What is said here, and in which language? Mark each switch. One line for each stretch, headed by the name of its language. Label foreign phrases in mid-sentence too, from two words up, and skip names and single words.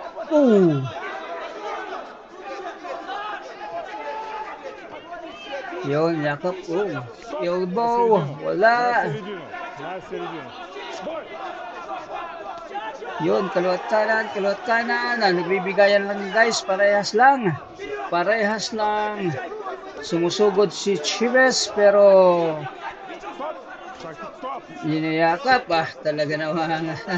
Filipino: Oh. Yun, yakap. Oh. Elbow. Wala.
Russian: На середину. Бой!
Filipino: Yun, kaliwat kanan. Nagbibigayan lang guys, parehas lang. Parehas lang. Sumusugod si Chives pero
Russian: Стоп! Стоп!
Filipino: yinayakap. Talaga naman.